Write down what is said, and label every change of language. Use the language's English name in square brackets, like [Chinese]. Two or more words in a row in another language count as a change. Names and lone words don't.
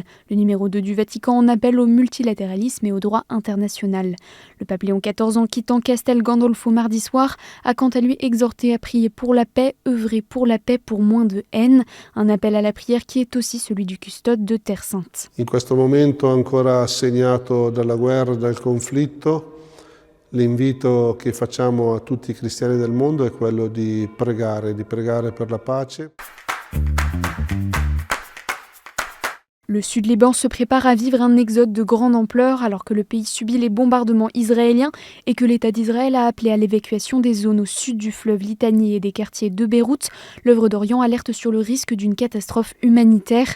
[French] Le numéro 2 du Vatican en appelle au multilatéralisme et au droit international. Le pape Léon XIV, en quittant Castel Gandolfo mardi soir, a quant à lui exhorté à prier pour la paix, œuvrer pour la paix pour moins de haine, un appel à la prière qui est aussi celui du custode de Terre Sainte. [Italian] In questo momento ancora segnato dalla guerra e dal conflitto, l'invito che facciamo a tutti i cristiani del mondo è quello di pregare per la pace. [French] Le Sud-Liban se prépare à vivre un exode de grande ampleur alors que le pays subit les bombardements israéliens et que l'État d'Israël a appelé à l'évacuation des zones au sud du fleuve Litani et des quartiers de Beyrouth. L'œuvre d'Orient alerte sur le risque d'une catastrophe humanitaire.